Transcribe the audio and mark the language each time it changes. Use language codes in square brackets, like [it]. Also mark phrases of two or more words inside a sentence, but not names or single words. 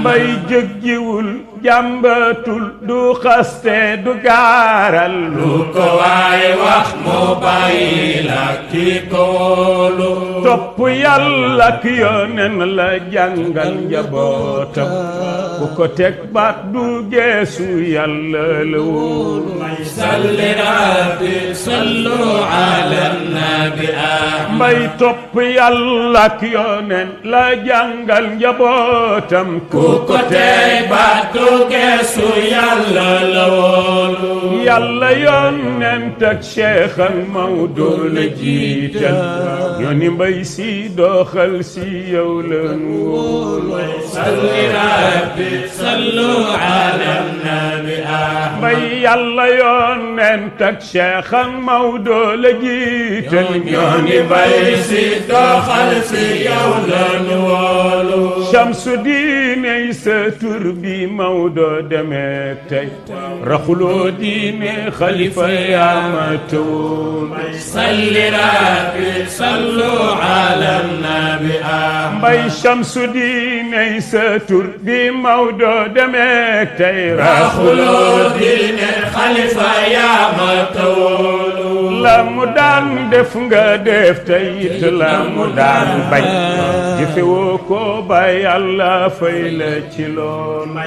[wo] Mbay jëggiwul, jàmbatul, du xaste, du gaaral. Lu ko waay wax mu bàyyi la ki ko wóolu. Topp Yàlla ak Yonent la jàngal njabootam. Ku ko teg baat du geesu Yàlla la woon. [ar] صل ربي صلوا على النبي آمين. [wo] Mbay topp Yàlla ak Yonent la jàngal njabootam. Ku ko tey baat du geesu Yàlla la woon. Yàlla, Yonent ak Cheikh ak Maodo la jiital. Ñoo ni Mbay Si doxal ci yow la nu wóolu. [ar] صل ربي، صلوا على النبي أحمد. [wo] May Yàlla, Yonent ak Cheikh ak Maodo la jiital. Ñoo ngi bay si doxal si yow la nu wóolu. Shamsu diine sa tur bi Maodo demee tey. Raxuloo diine xalifa yaa ma tawul. [ar] صل ربي صلوا على النبي آمين. [wo] Mbay Shamsu diine sa tur bi Maodo demeek tey. Raxuloo diine xalifa yaa ma tawul. La mu daan def nga def tey it la mu daan bañ. Jëfe woo ko ba Yàlla fay la ci loolu.